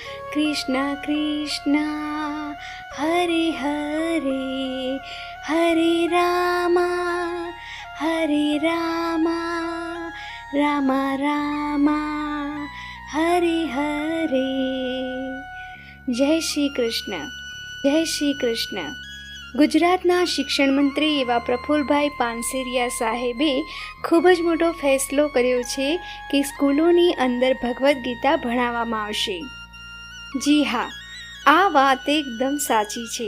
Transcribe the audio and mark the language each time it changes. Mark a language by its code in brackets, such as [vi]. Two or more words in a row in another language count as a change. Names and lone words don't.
[sa] कृष्ण कृष्ण हरे हरे हरे राम राम राम हरे हरे। [gu] જય શ્રી કૃષ્ણ, જય શ્રી કૃષ્ણ. ગુજરાતના શિક્ષણ મંત્રી એવા પ્રફુલભાઈ પાનસેરિયા સાહેબે ખૂબ જ મોટો ફેસલો કર્યો છે કે સ્કૂલોની અંદર ભગવદ્ ગીતા ભણાવવામાં આવશે. જી હા, આ વાત એકદમ સાચી છે.